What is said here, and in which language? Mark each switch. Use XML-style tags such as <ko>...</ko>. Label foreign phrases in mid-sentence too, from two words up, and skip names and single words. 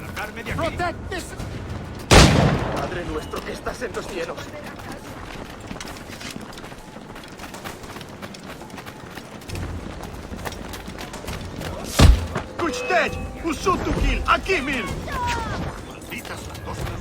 <en>Protect this!</en> <es>Padre nuestro que estás en los cielos. Kuchted! Usutukil! Akimil! Malditas langostas.</es>